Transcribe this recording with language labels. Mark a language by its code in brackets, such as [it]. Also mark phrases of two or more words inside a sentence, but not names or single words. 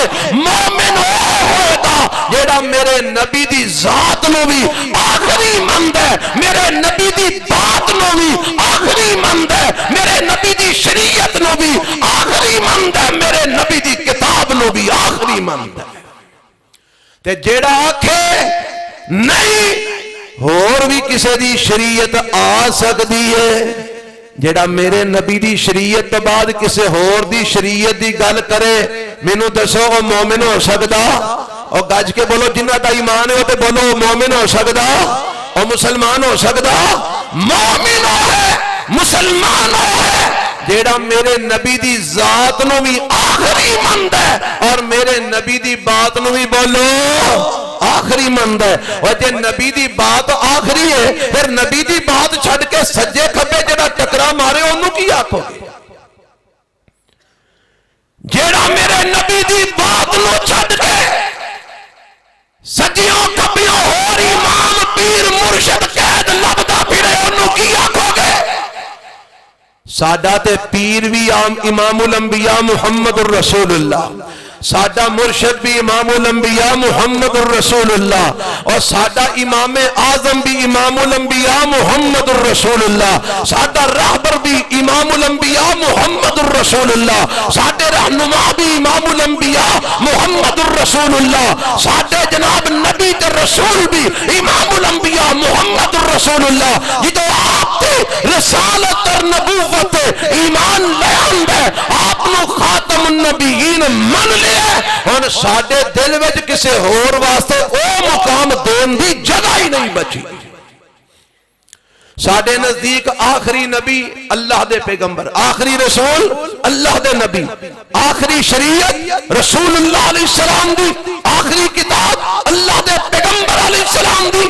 [pa] مومن وہ ہوئے گا جیڑا میرے نبی دی ذات نو بھی آخری مند ہے، میرے نبی دی بات نو بھی آخری مند ہے، میرے نبی دی شریعت نو بھی آخری مند ہے، میرے نبی دی کتاب نو بھی آخری مند ہے۔ تے جیڑا آکھے نہیں اور بھی کسی دی شریعت آ سکتی ہے، جیڑا میرے نبی دی شریعت تو بعد کسی اور دی شریعت دی گل کرے، مینوں دسو وہ مومن ہو سکتا؟ اور گج کے بولو جنہ دا ایمان ہے وہ تے بولو مومن ہو سکتا، اور مسلمان ہو سکتا؟ مومن ہے، مسلمان ہے جیڑا میرے نبی دی ذات نو بھی آخری مند ہے اور میرے نبی دی بات نو بھی بولو آخری مند ہے۔ اور جے نبی دی بات آخری ہے پھر نبی دی بات چھڑ کے سجے کھبے جڑا ٹکرا مارے انہوں کی آنکھو گے؟ جیڑا میرے نبی دی بات نو چھڑ کے سجیوں کھبیوں اور امام پیر مرشد قید لبدا پھرے انہوں کی آنکھو گے؟ ساڈا تے پیر بھی امام الانبیاء محمد الرسول اللہ، ساڈا مرشد بھی امام الانبیاء محمد الرسول اللہ، اور ساڈا امام اعظم بھی امام الانبیاء محمد الرسول اللہ، ساڈا رہبر بھی امام الانبیاء محمد الرسول اللہ، ساڈے رہنما بھی امام الانبیاء محمد الرسول اللہ، ساڈے جناب نبی تے رسول بھی امام الانبیاء محمد الرسول اللہ۔ یہ تو آپ کی رسالت اور نبوت ایمان لے آندے آپ نو [ar] خاتم النبیین [pa] من لیا، اور ساڈے دل وچ کسے اور واسطے او مقام دین دی جگہ ہی نہیں بچی۔ ساڈے نزدیک آخری نبی اللہ دے پیغمبر، آخری رسول اللہ دے نبی، آخری شریعت رسول اللہ [ar] علیہ السلام [pa] دی، آخری کتاب اللہ دے پیغمبر [ar] علیہ السلام [pa] دی۔